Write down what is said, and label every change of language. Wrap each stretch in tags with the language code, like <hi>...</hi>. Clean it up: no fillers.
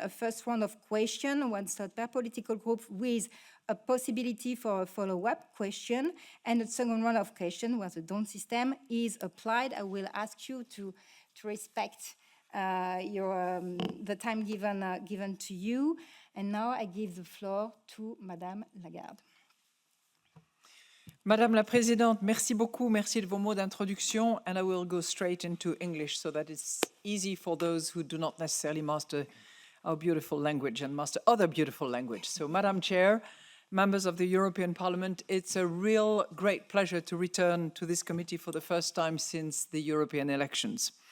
<en>A first round of questions, one slot per political group, with a possibility for a follow-up question, and a second round of questions where the DONT system is applied. I will ask you to respect the time given to you. And now I give the floor to Madame Lagarde.</en> <fr>Madame la Présidente, merci beaucoup. Merci de vos mots d'introduction.</fr> <en>And I will go straight into English so that it's easy for those who do not necessarily master our beautiful language and master other beautiful language. So, Madam Chair, members of the European Parliament, it's a real great pleasure to return to this committee for the first time since the European elections.</en>